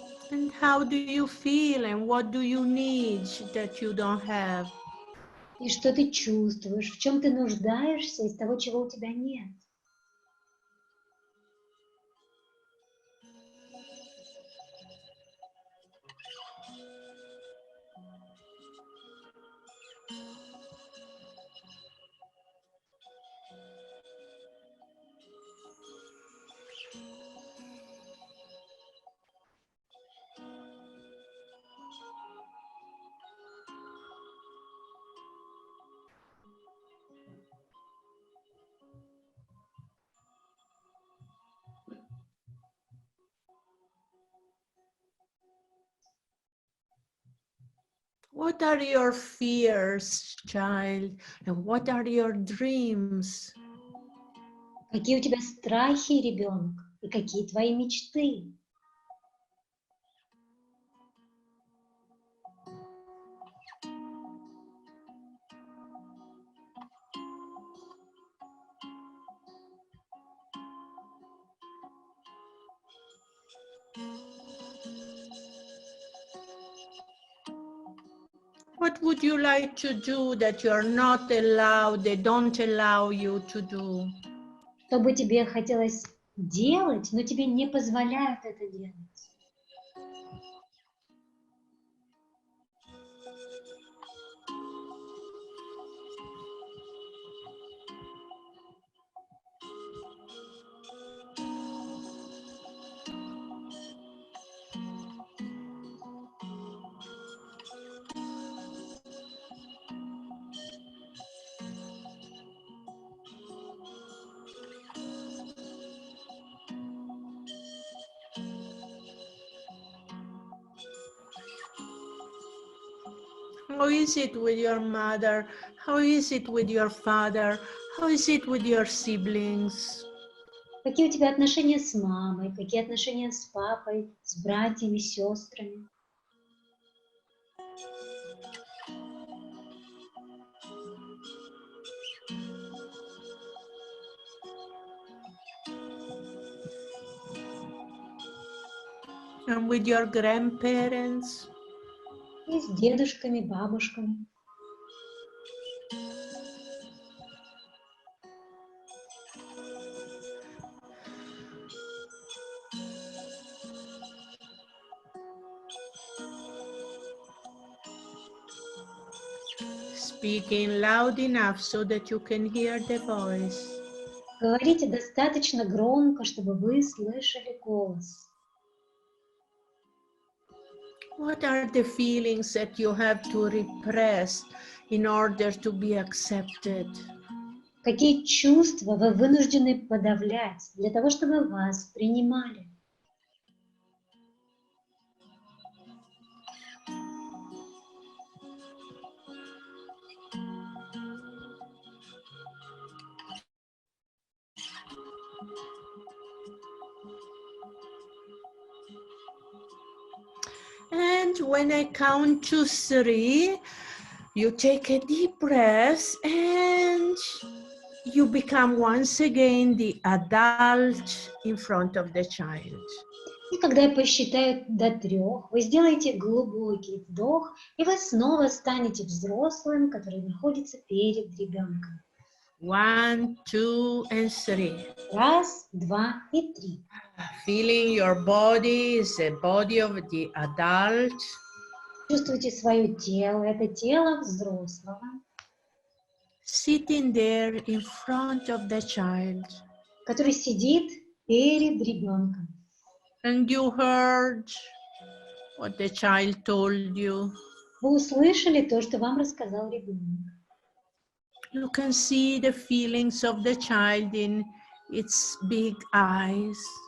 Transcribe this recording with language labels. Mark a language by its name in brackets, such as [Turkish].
[English] And how do you feel and what do you need that you don't have? [Russian] И что ты чувствуешь, в чем ты нуждаешься из того, чего у тебя нет. [English] What are your fears, child? And what are your dreams? [Russian] Какие у тебя страхи, ребенок, и какие твои мечты? [English] What would you like to do that you're not allowed, they don't allow you to do? [Russian] Что бы тебе хотелось делать, но тебе не позволяют это делать? [English] How is it with your mother? How is it with your father? How is it with your siblings? [Russian] Какие у тебя отношения с мамой? Какие отношения с папой, с братьями, сестрами? [English] And with your grandparents? [Russian] и с дедушками, бабушками. [English] Speaking loud enough so that you can hear the voice. [Russian] Говорите достаточно громко, чтобы вы слышали голос. [English] What are the feelings that you have to repress in order to be accepted? [Russian] Какие чувства вы вынуждены подавлять для того, чтобы вас принимали? [English] And when I count to 3, you take a deep breath and you become once again the adult in front of the child. [Russian] И когда я посчитаю до 3, вы сделаете глубокий вдох, и вы снова станете взрослым, который находится перед ребенком. [English] 1, 2, and 3. [Russian] 1, 2 и 3. [English] Feeling your body is the body of the adult. [Russian] Чувствуйте свое тело, это тело взрослого. [English] Sitting there in front of the child. [Russian] Который сидит перед ребенком. [English] And you heard what the child told you. [Russian] Вы услышали то, что вам рассказал ребенок. [English] You can see the feelings of the child in its big eyes.